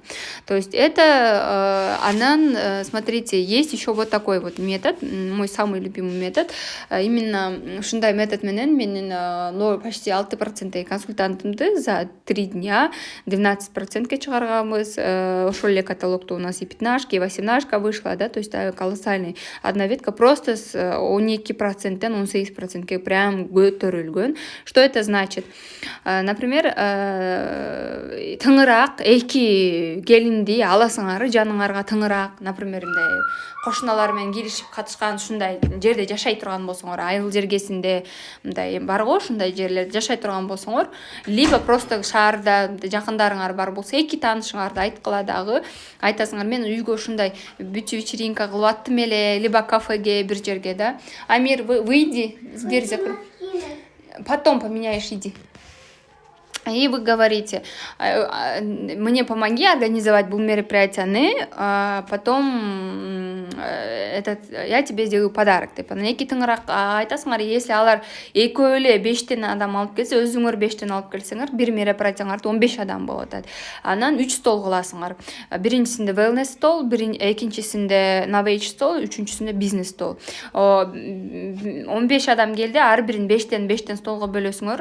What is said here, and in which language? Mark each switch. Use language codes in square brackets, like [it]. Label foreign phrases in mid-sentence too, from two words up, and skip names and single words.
[ru] То есть это анан, смотрите, есть еще вот такой вот метод, мой самый любимый метод. [ky] Именно ушундай метод менен менин почти 6% консультантымды [ru] за 3 дня [ky] 12%ке чыгарганбыз. Ошол эле каталогто [ru] у нас и 15-ка, и 18-ка вышла, да, то есть колоссальный. Одна ветка просто с 12%-тен 18%ке прям көтөрүлгөн. Что это значит? Например, [ky] тыңыраак эки келинди аласыңар, жаныңарга тыңыраак, например, мындай кошуналар менен келишип катышкан ушундай жерде жашай турган болсоңор, айыл жергесинде мындай бар го, ушундай жерлерде жашай турган болсоңор, либо просто шаарда жакындарыңар бар болсо, эки таанышыңарды айткыла дагы, айтасыңар, мен үйгө ушундай бьюти-вечеринка кылып аттым эле, либо кафеге бир жерге, да. [ru] Амир, выйди, дверь закрой. Потом поменяешь, иди. И вы говорите, мне помоги организовать [ky] бұл мероприятияны, [ru] потом я тебе сделаю подарок деп. [ky] Анан эки тыңыраак айтасыңар, если алар экөө эле 5 адам алып келсе, өзүңөр 5 алып келсеңер, бир мероприятияңарда 15 адам болот. Анан 3 стол кыласыңар. Биринчисинде wellness стол, экинчисинде knowledge стол, үчүнчүсүндө бизнес стол. 15 адам келди, ар бирин 5 столго бөлөсүңөр.